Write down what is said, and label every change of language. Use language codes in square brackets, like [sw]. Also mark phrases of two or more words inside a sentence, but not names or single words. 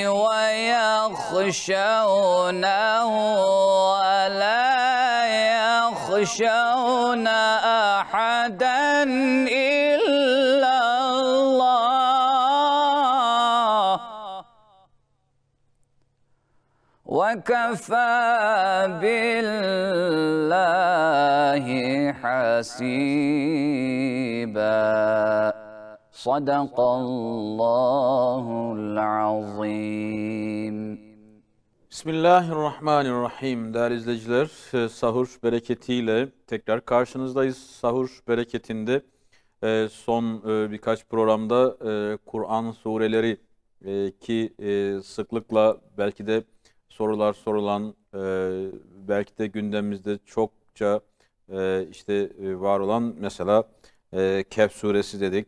[ar] ويخشونه ولا يخشون أحدا إلا الله، وكفى بالله حسيبا. صدق الله العظيم. [tr] Bismillahirrahmanirrahim. Değerli izleyiciler, sahur bereketiyle tekrar karşınızdayız. Sahur bereketinde son birkaç programda Kur'an sureleri ki sıklıkla belki de sorular sorulan, belki de gündemimizde çokça var olan mesela Kehf suresi dedik.